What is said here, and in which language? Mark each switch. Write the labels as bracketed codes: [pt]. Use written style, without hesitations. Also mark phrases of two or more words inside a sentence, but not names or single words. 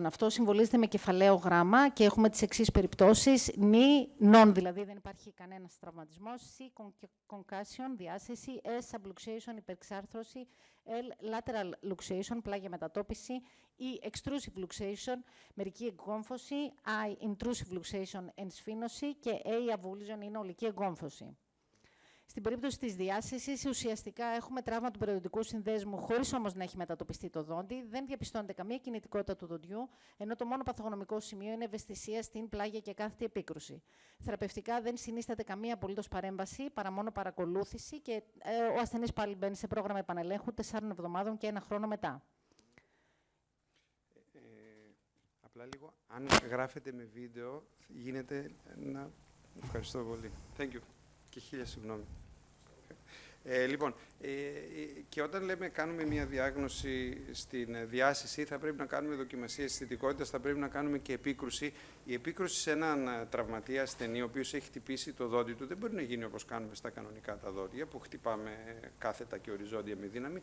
[el] Αυτό συμβολίζεται με κεφαλαίο γράμμα και έχουμε τις εξής περιπτώσεις. Non, δηλαδή δεν υπάρχει κανένας τραυματισμός. C, concussion, διάσχεση. S, subluxation, υπερξάρθρωση. L, [en] lateral luxation, [el] πλάγια μετατόπιση. E, [en] extrusive luxation, [el] μερική εγκόμφωση. [en] I, intrusive luxation, [el] ενσφήνωση. Και A, avulsion, είναι ολική εγκόμφωση. Στην περίπτωση της διάσχεσης, ουσιαστικά έχουμε τραύμα του περιοδικού συνδέσμου, χωρίς όμως να έχει μετατοπιστεί το δόντι. Δεν διαπιστώνεται καμία κινητικότητα του δοντιού, ενώ το μόνο παθογνωμικό σημείο είναι ευαισθησία στην πλάγια και κάθετη επίκρουση. Θεραπευτικά δεν συνίσταται καμία απολύτως παρέμβαση, παρά μόνο παρακολούθηση και ο ασθενής πάλι μπαίνει σε πρόγραμμα επανελέγχου 4 εβδομάδων και 1 χρόνο μετά. Απλά λίγο, αν γράφετε με βίντεο, γίνεται να... Ευχαριστώ πολύ. [en] Thank you. [el] Και 1000 συγγνώμη. Λοιπόν, και όταν λέμε κάνουμε μια διάγνωση στην διάσηση, θα πρέπει να κάνουμε δοκιμασίες αισθητικότητας, θα πρέπει να κάνουμε και επίκρουση. Η επίκρουση σε έναν τραυματία ασθενή, ο οποίος έχει χτυπήσει το δόντι του, δεν μπορεί να γίνει όπως κάνουμε στα κανονικά τα δόντια, που χτυπάμε κάθετα και οριζόντια με δύναμη.